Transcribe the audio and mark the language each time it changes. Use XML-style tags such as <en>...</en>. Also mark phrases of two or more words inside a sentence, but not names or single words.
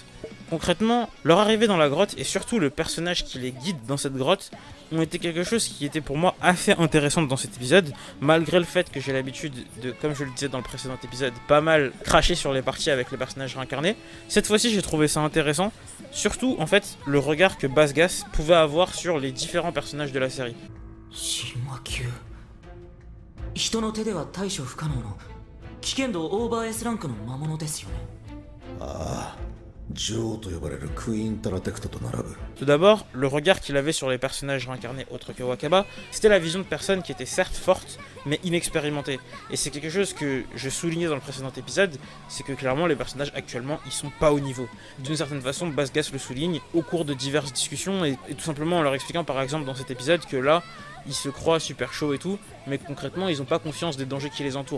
<fr>Concrètement, leur arrivée dans la grotte et surtout le personnage qui les guide dans cette grotte ont été quelque chose qui était pour moi assez intéressant dans cet épisode, malgré le fait que j'ai l'habitude de, comme je le disais dans le précédent épisode, pas mal cracher sur les parties avec les personnages réincarnés. Cette fois-ci, j'ai trouvé ça intéressant, surtout en fait le regard que Basgas pouvait avoir sur les différents personnages de la série.</fr> <ja>神話級人の手では対処不可能の危険度オーバー S ランクの魔物ですよね。ああ、女王と呼ばれるクイーンタラテクトと並ぶ。</ja> <fr>Tout d'abord, le regard qu'il avait sur les personnages réincarnés autres que Wakaba, c'était la vision de personnes qui étaient certes fortes, mais inexpérimentées. Et c'est quelque chose que je soulignais dans le précédent épisode, c'est que clairement les personnages actuellement, ils sont pas au niveau. D'une certaine façon, Basgas le souligne au cours de diverses discussions, et tout simplement en leur expliquant par exemple dans cet épisode que là, ils se croient super chauds et tout, mais concrètement ils ont pas conscience des dangers qui les entourent.</fr>